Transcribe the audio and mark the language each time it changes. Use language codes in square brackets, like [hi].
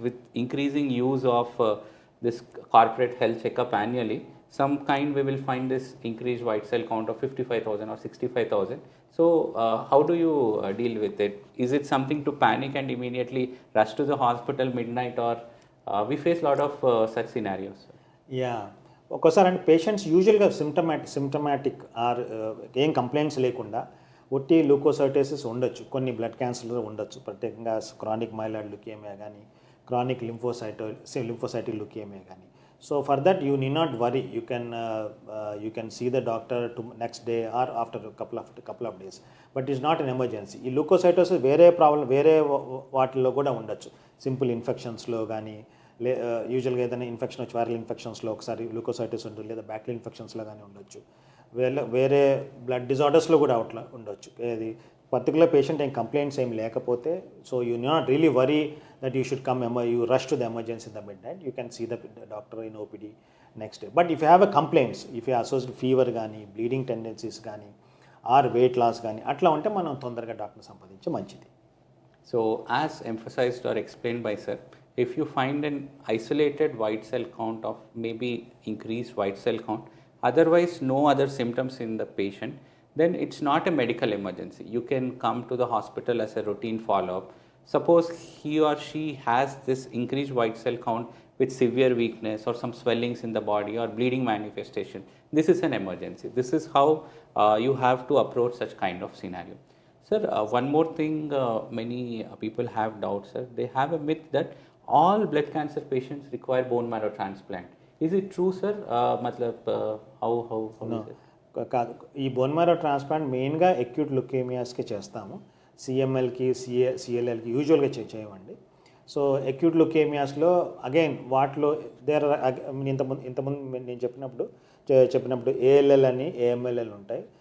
[en] With increasing use of this corporate health checkup annually, some kind we will find this increased white cell count of 55,000 or 65,000. So, how do you deal with it? Is it something to panic and immediately rush to the hospital midnight, or we face a lot of such scenarios? [te] Yeah, ఒక్కోసారి అంటే patients యూజువల్గా symptomatic are ఏం complaints లేకుండా ఒట్టి లూకోసైటోసిస్ ఉండొచ్చు, కొన్ని blood క్యాన్సర్లో ఉండొచ్చు, ప్రత్యేకంగా క్రానిక్ మైలాయిడ్ లుకేమియా కానీ, క్రానిక్ లింఫోసైటిక్ లుకేమియా కానీ. [en] So for that you need not worry. You can see the doctor to next day or after couple of days. But is not an emergency. [te] ఈ లూకోసైటోసిస్ వేరే problem వేరే వాటిల్లో కూడా ఉండొచ్చు. Simple ఇన్ఫెక్షన్స్లో కానీ, యూజువల్గా ఏదైనా ఇన్ఫెక్షన్ వచ్చి వైరల్ ఇన్ఫెక్షన్స్లో ఒకసారి లూకోసైటిస్ ఉంటుంది, లేదా బ్యాక్టీరియల్ ఇన్ఫెక్షన్స్లో కానీ ఉండొచ్చు. వేరే బ్లడ్ డిజార్డర్స్లో కూడా అట్లా ఉండొచ్చు. ఇది పర్టికులర్ పేషెంట్ ఏం కంప్లైంట్స్ ఏం లేకపోతే, [en] So you not really worry that you should come you rush to the emergency in the midnight. You can see the doctor in OPD next day. But if you have a complaints, if you associate fever [te] కానీ, bleeding tendencies కానీ, are weight loss కానీ అట్లా ఉంటే మనం తొందరగా డాక్టర్ని సంప్రదించే మంచిది. [en] So, as emphasized or explained by sir, if you find an isolated white cell count of maybe increased white cell count, otherwise no other symptoms in the patient, then it's not a medical emergency. You can come to the hospital as a routine follow-up. Suppose he or she has this increased white cell count with severe weakness or some swellings in the body or bleeding manifestation. This is an emergency. This is how you have to approach such kind of scenario. Sir, one more thing, many people have doubts, sir. They have a myth that all blood cancer patients require bone marrow transplant. Is it true, sir? How is it? [te] కాదు, ఈ bone marrow transplant మెయిన్గా acute లుకేమియాస్కి చేస్తాము. సిఎంఎల్కి, సిఎల్ఎల్కి యూజువల్గా చేయమండి. So acute లుకేమియాస్లో again వాటిలో ఇంతకుముందు నేను చెప్పినప్పుడు ఏఎల్ఎల్ అని ఏఎంఎల్ఎల్ ఉంటాయి.